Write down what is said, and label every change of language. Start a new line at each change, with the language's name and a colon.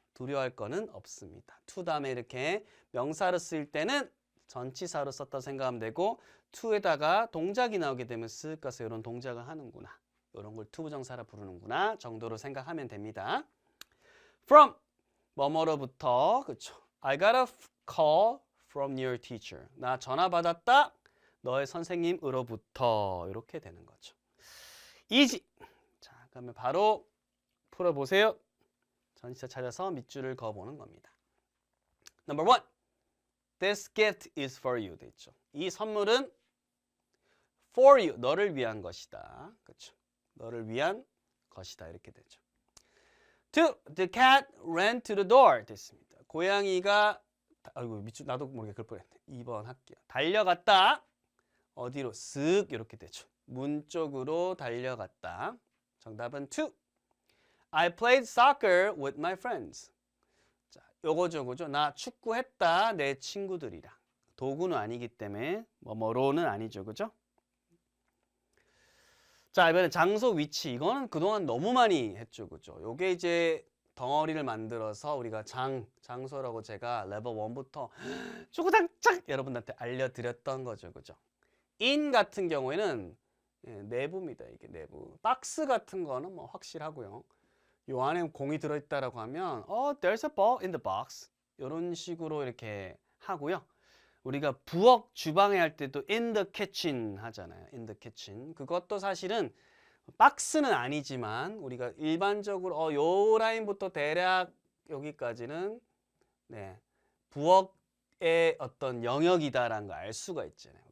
Korean: 두려워할 거는 없습니다. to 다음에 이렇게 명사로 쓰일 때는 전치사로 썼다 생각하면 되고 to에다가 동작이 나오게 되면 쓱 가서 이런 동작을 하는구나. 이런 걸 to 부정사라 부르는구나 정도로 생각하면 됩니다. from 뭐뭐로부터 그렇죠.
English: I got a call from your teacher.
Korean: 나 전화 받았다. 너의 선생님으로부터 이렇게 되는 거죠.
English: easy.
Korean: 자, 그러면 바로 풀어보세요. 전치사 찾아서 밑줄을 그어보는 겁니다.
English: Number 1. This gift is for you.
Korean: 돼 있죠. 이 선물은
English: for you.
Korean: 너를 위한 것이다. 그렇죠. 너를 위한 것이다. 이렇게 되죠. 2.
English: The cat ran to the door.
Korean: 됐습니다. 고양이가 아이고 밑줄 나도 모르게 글 뻔했네. 2번 할게요. 달려갔다. 어디로? 쓱 이렇게 되죠. 문 쪽으로 달려갔다. 정답은 2.
English: I played soccer with my friends.
Korean: 자, 요거죠, 그죠? 나 축구했다. 내 친구들이랑. 도구는 아니기 때문에 뭐뭐로는 아니죠, 그죠? 자, 이번엔 장소, 위치. 이거는 그동안 너무 많이 했죠, 그죠? 요게 이제 덩어리를 만들어서 우리가 장소라고 제가 레벨 1부터 쪼그당짝 여러분들한테 알려드렸던 거죠, 그죠? in 같은 경우에는 내부입니다. 이게 내부. 박스 같은 거는 뭐 확실하고요. 요 안에 공이 들어있다라고 하면
English: there's a ball in the box.
Korean: 이런 식으로 이렇게 하고요. 우리가 부엌 주방에 할 때도
English: in the kitchen
Korean: 하잖아요.
English: in the kitchen.
Korean: 그것도 사실은 박스는 아니지만 우리가 일반적으로 요 라인부터 대략 여기까지는 부엌의 어떤 영역이다라는 걸 알 수가 있잖아요.